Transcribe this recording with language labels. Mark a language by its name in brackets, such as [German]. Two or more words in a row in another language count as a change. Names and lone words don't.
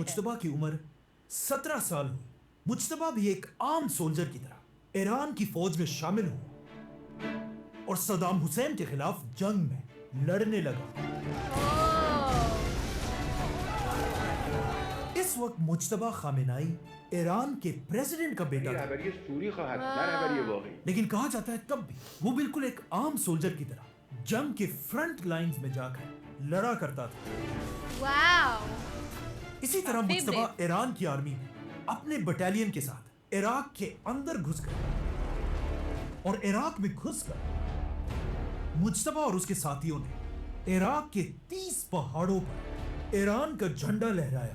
[Hindi] मुज्तबा की उम्र 17 साल हुई, मुज्तबा भी एक आम सोल्जर की तरह ईरान की फौज में शामिल हुआ और सद्दाम हुसैन के खिलाफ जंग में लड़ने लगा। इस वक्त मुज्तबा खामेनाई ईरान के प्रेसिडेंट का बेटा था, [Persian] خبری سوری خواهد نه خبری واقعی. [Hindi] लेकिन कहा जाता है तब भी वो बिल्कुल एक आम सोल्जर की तरह जंग के [English] front lines [Hindi] में जाकर लड़ा करता था। वाओ। इसी तरह मुज्तबा ईरान की आर्मी में अपने बटालियन के साथ इराक के अंदर घुस गए और इराक में घुसकर मुज्तबा और उसके साथियों ने इराक के 30 पहाड़ों पर ईरान का झंडा लहराया।